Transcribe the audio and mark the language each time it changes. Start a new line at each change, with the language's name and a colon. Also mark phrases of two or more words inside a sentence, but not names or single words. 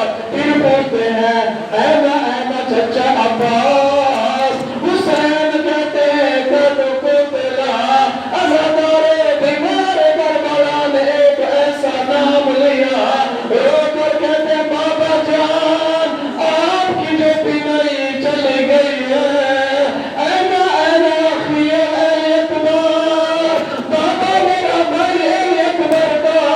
Urdu: پھر پوچھتے ہیں اینا اینا چچا عباس. حسین کہتے ہیں قد کو تیرا. عزادارو بیمار کربلا نے ایک ایسا نام لیا رو کر کہتے ہیں بابا جان آپ کی جو بینائی چلی گئی ہے. اینا اینا اخی اے اکبر. بابا میرا بھائی اے اکبر